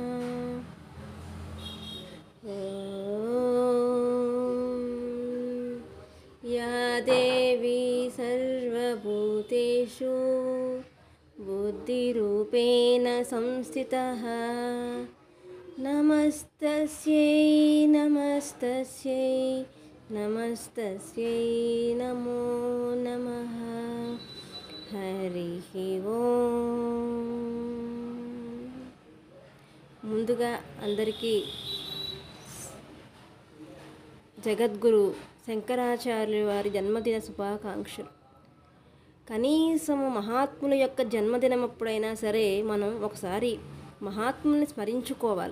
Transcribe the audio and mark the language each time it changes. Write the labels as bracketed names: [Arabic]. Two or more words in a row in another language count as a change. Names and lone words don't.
[Sanskrit] या देवी सर्वभूतेषु बुद्धिरूपेण संस्थितः नमस्तस्यै नमस्तस्यै नमस्तस्यै नमो नमः। हरिः ओम्। [Telugu] ముందుగా అందరికీ జగద్గురు శంకరాచార్యుల వారి జన్మదిన శుభాకాంక్షలు. కనీసం మహాత్ముల యొక్క జన్మదినం అప్పుడైనా సరే మనం ఒకసారి మహాత్ముల్ని స్మరించుకోవాలి.